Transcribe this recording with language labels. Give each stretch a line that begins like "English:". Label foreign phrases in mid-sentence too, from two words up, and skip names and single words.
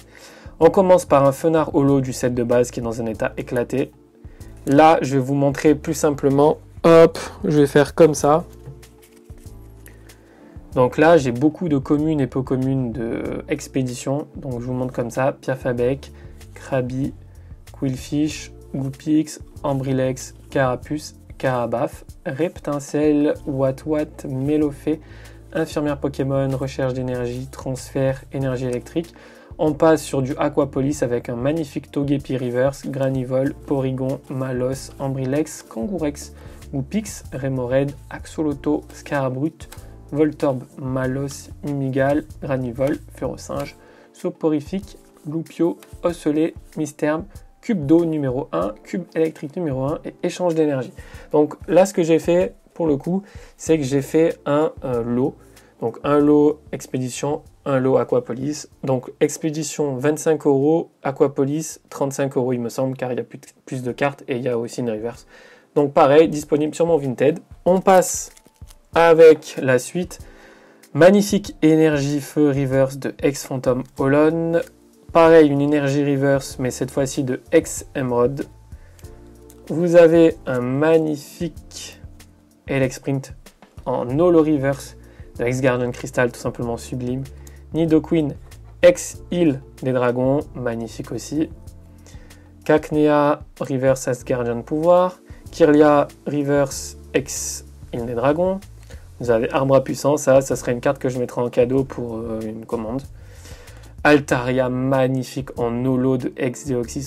French: On commence par un Fenard holo du set de base qui est dans un état éclaté. Là je vais vous montrer plus simplement, hop, je vais faire comme ça. Donc là j'ai beaucoup de communes et peu communes de expédition, donc je vous montre comme ça, Piafabec, Krabi, Quillfish, Goopix, Ambrilex, Carapuce, Carabaf, Reptincelle, Watwat, Mélofée, Infirmière Pokémon, Recherche d'énergie, Transfert, Énergie électrique. On passe sur du Aquapolis avec un magnifique Togepi Reverse, Granivol, Porygon, Malos, Ambrilex, Kangourex, Goopix, Remoraid, Axolotl, Scarabrute, Voltorb, Malos, Mimigal, Granivol, Ferocinge, Soporifique, Loupio, Osselet, Misterme, Cube d'eau numéro 1, Cube électrique numéro 1 et échange d'énergie. Donc là ce que j'ai fait pour le coup, c'est que j'ai fait un lot. Donc un lot expédition, un lot Aquapolis. Donc expédition 25 €, Aquapolis 35 € il me semble, car il y a plus de cartes et il y a aussi une reverse. Donc pareil, disponible sur mon Vinted. On passe avec la suite. Magnifique énergie feu reverse de Ex-Phantom Holon. Pareil, une énergie reverse, mais cette fois-ci de Ex-Emerald. Vous avez un magnifique Elexprint en holo reverse de Ex-Guardian Crystal, tout simplement sublime. Nidoqueen, Ex-Île des Dragons, magnifique aussi. Cacnea, reverse Ex-Guardian Pouvoir. Kirlia, reverse Ex-Île des Dragons. Vous avez Arbre à Puissance, ça serait une carte que je mettrai en cadeau pour une commande. Altaria, magnifique en holo de Ex-Deoxys.